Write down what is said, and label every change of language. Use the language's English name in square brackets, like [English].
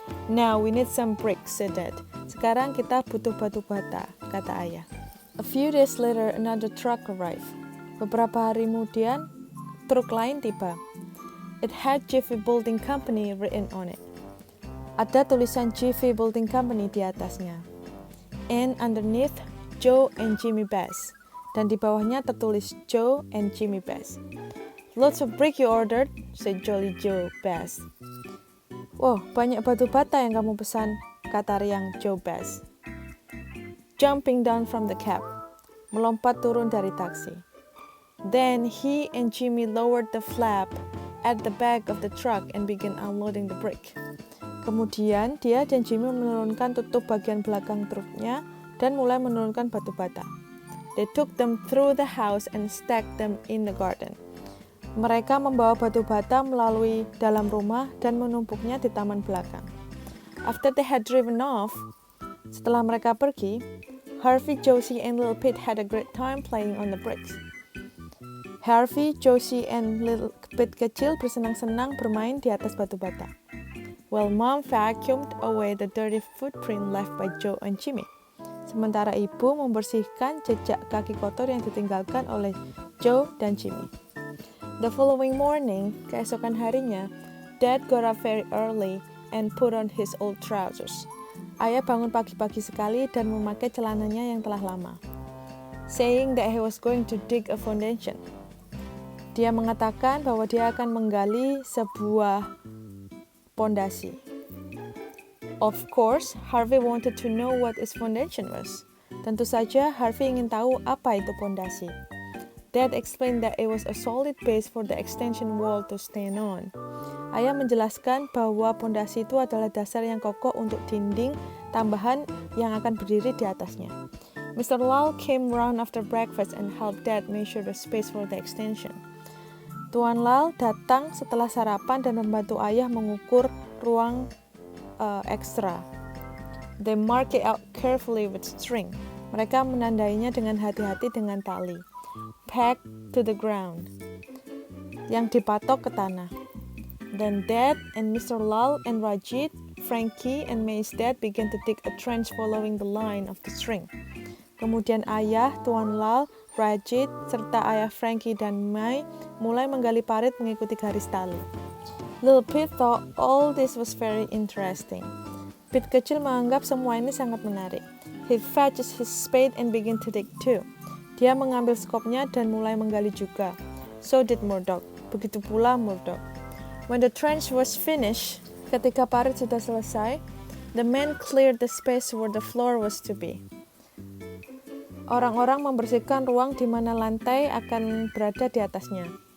[English] Now we need some bricks, said Dad. [Indonesian] Sekarang kita butuh batu bata, kata ayah. [English] A few days later, another truck arrived. [Indonesian] Beberapa hari kemudian, truk lain tiba. [English] It had Jiffy Building Company written on it. [Indonesian] Ada tulisan Jiffy Building Company di atasnya. [English] And underneath, Joe and Jimmy Bass. [Indonesian] Dan di bawahnya tertulis Joe and Jimmy Bass. [English] Lots of brick you ordered, said Jolly Joe Bass. [Indonesian] Wow, banyak batu bata yang kamu pesan, kata riang Joe Bass. [English] Jumping down from the cab, [Indonesian] melompat turun dari taksi. [English] Then he and Jimmy lowered the flap at the back of the truck and began unloading the brick. [Indonesian] Kemudian dia dan Jimmy menurunkan tutup bagian belakang truknya dan mulai menurunkan batu bata. [English] They took them through the house and stacked them in the garden. [Indonesian] Mereka membawa batu bata melalui dalam rumah dan menumpuknya di taman belakang. [English] After they had driven off, [Indonesian] setelah mereka pergi, [English] Harvey, Josie, and Little Pete had a great time playing on the bricks. [Indonesian] Harvey, Josie, and Little Pete kecil bersenang-senang bermain di atas batu bata. [English] While Mom vacuumed away the dirty footprint left by Joe and Jimmy. [Indonesian] Sementara ibu membersihkan jejak kaki kotor yang ditinggalkan oleh Joe dan Jimmy. [English] The following morning, [Indonesian] keesokan harinya, [English] Dad got up very early and put on his old trousers. [Indonesian] Ayah bangun pagi-pagi sekali dan memakai celananya yang telah lama, [English] saying that he was going to dig a foundation. [Indonesian] Dia mengatakan bahwa dia akan menggali sebuah pondasi. [English] Of course, Harvey wanted to know what his foundation was. [Indonesian] Tentu saja, Harvey ingin tahu apa itu pondasi. [English] Dad explained that it was a solid base for the extension wall to stand on. [Indonesian] Ayah menjelaskan bahwa pondasi itu adalah dasar yang kokoh untuk dinding tambahan yang akan berdiri di atasnya. [English] Mr. Lal came round after breakfast and helped Dad measure the space for the extension. [Indonesian] Tuan Lal datang setelah sarapan dan membantu ayah mengukur ruang ekstra. [English] They mark it out carefully with string. [Indonesian] Mereka menandainya dengan hati-hati dengan tali. [English] Pegged to the ground, [Indonesian] yang dipatok ke tanah. [English] Then Dad and Mr. Lal and Rajit, Frankie and May's dad began to dig a trench following the line of the string. [Indonesian] Kemudian ayah, Tuan Lal, Rajit, serta ayah Frankie dan May mulai menggali parit mengikuti garis tali. [English] Little Pete thought all this was very interesting. [Indonesian] Pete kecil menganggap semua ini sangat menarik. [English] He fetched his spade and began to dig too. [Indonesian] Dia mengambil skopnya dan mulai menggali juga. [English] So did Murdoch. [Indonesian] Begitu pula Murdoch. [English] When the trench was finished, [Indonesian] ketika parit sudah selesai, [English] the men cleared the space where the floor was to be. [Indonesian] Orang-orang membersihkan ruang di mana lantai akan berada di atasnya.